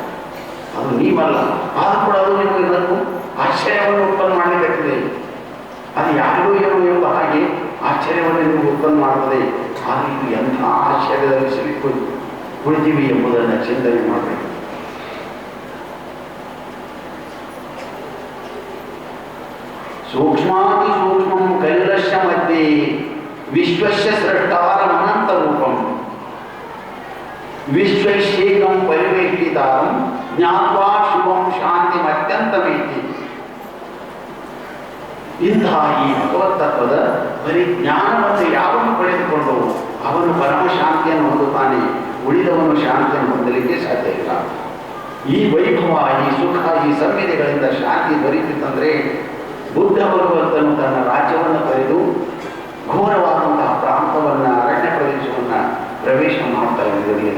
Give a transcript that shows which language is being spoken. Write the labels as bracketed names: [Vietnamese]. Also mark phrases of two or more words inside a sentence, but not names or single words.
[Kannada] ಅದು ನೀವಲ್ಲ, ಆದರೂ ಕೂಡ ಅದು ನಿಮಗೆ ನಗು ಆಶ್ಚರ್ಯವನ್ನು ಉತ್ಪನ್ನ ಮಾಡಲಿಕ್ಕೆ ಅದು ಯಾರಿಗೂ ಏನೋ ಎಂಬ ಹಾಗೆ ಆಶ್ಚರ್ಯವನ್ನು ನಿಮಗೆ ಉತ್ಪನ್ನ ಮಾಡುತ್ತದೆ. ಆದರೆ ಇದು ಎಂಥ ಆಶ್ಚರ್ಯದಲ್ಲಿ ಸಿಲುಕು ಕುಳಿತೀವಿ ಎಂಬುದನ್ನು ಚಿಂತನೆ ಮಾಡಬೇಕು. [Sanskrit] ಸೂಕ್ಷ್ಮಾತಿ ಸೂಕ್ಷ್ಮಂ ಕೈಲಶ್ಯ ಮಧ್ಯೆ ವಿಶ್ವಸ್ಯ ಸೃಷ್ಟಾರಂ ಅನಂತ ರೂಪಂ ವಿಶ್ವೈಶೇಕಂ ಪರಿವೇಷ್ಟಿತಾರಂ ಜ್ಞಾತ್ವಾ ಶುಭಂ ಶಾಂತಿ ಅತ್ಯಂತಮೇತಿ. [Kannada] ಇಂತಹ ಈ ಭಗವತ್ ತತ್ವದ ಪರಿಜ್ಞಾನವನ್ನು ಯಾವನ್ನು ಪಡೆದುಕೊಂಡು ಅವನು ಪರಮ ಶಾಂತಿಯನ್ನು ಹೊಂದುತ್ತಾನೆ, ಉಳಿದವನು ಶಾಂತಿಯನ್ನು ಹೊಂದಲಿಕ್ಕೆ ಸಾಧ್ಯ ಇಲ್ಲ. ಈ ವೈಭವ, ಈ ಸುಖ, ಈ ಸಂವೇದನೆಗಳಿಂದ ಶಾಂತಿ ದೊರೆತಿತ್ತಂದರೆ ಬುದ್ಧ ಭಗವಂತನು ತನ್ನ ರಾಜ್ಯವನ್ನು ತೊರೆದು ಘೋರವಾದಂತಹ ಪ್ರಾಂತವನ್ನು, ಅರಣ್ಯ ಪ್ರದೇಶವನ್ನು ಪ್ರವೇಶ ಮಾಡ್ತಾ ಇರಲಿಲ್ಲ.